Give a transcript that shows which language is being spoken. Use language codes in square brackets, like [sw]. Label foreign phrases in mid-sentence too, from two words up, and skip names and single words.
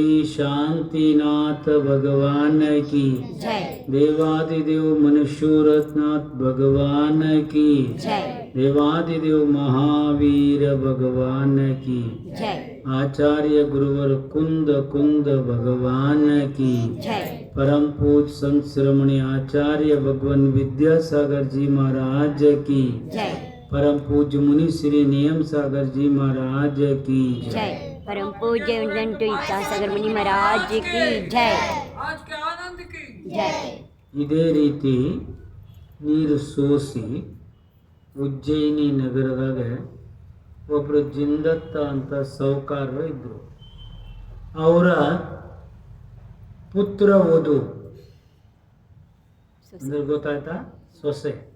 [hi] शांतिनाथ भगवान की, देवादिदेव मनुष्योरथनाथ भगवान की, देवादिदेव महावीर भगवान की, आचार्य गुरुवर कुंद कुंद भगवान की, परम पूज संत शिरोमणि आचार्य भगवान विद्यासागर जी महाराज की, परम पूज्य मुनि श्री नियम सागर जी महाराज की जय, परम पूज्य विद्यासागर मुनि महाराज की जय, आज के आनंद की जय. [kn] ಇದೇ ರೀತಿ ನೀರು ಸೋಸಿ ಉಜ್ಜಯಿನಿ ನಗರದಾಗ ಒಬ್ಬರು ಜಿಂದತ್ತ ಅಂತ ಸಾಹುಕಾರರು ಇದ್ದರು. ಅವರ ಪುತ್ರ ವಧು ಅಂದ್ರೆ ಗೊತ್ತಾಯ್ತಾ, ಸೊಸೆ.